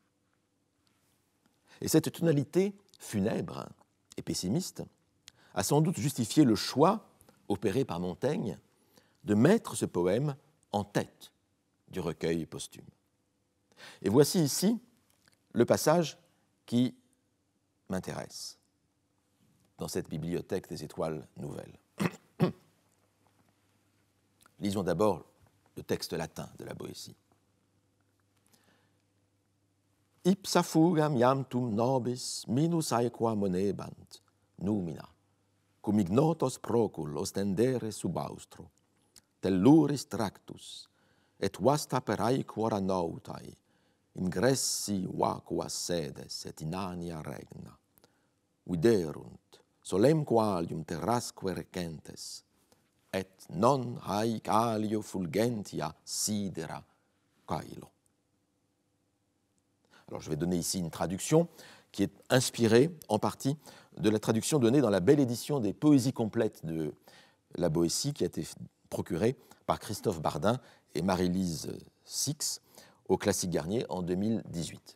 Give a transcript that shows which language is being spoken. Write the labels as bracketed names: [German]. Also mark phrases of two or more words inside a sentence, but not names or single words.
[French] Et cette tonalité funèbre et pessimiste a sans doute justifié le choix, opéré par Montaigne, de mettre ce poème en tête du recueil posthume. Et voici ici le passage qui m'intéresse dans cette bibliothèque des étoiles nouvelles. Lisons d'abord le texte latin de la Boétie. [Latin] Ipsa fugam iamtum nobis minus aequa monebant numina, cum ignotos procul ostendere subaustro, telluris tractus, et vasta per aequora nautae, ingressi vacua sedes et inania regna, viderunt solem qualium terrasque recentes, et non haec alio fulgentia sidera caelo. [French] Alors, je vais donner ici une traduction qui est inspirée en partie de la traduction donnée dans la belle édition des Poésies complètes de la Boétie qui a été procurée par Christophe Bardin et Marie-Lise Six au Classique Garnier en 2018.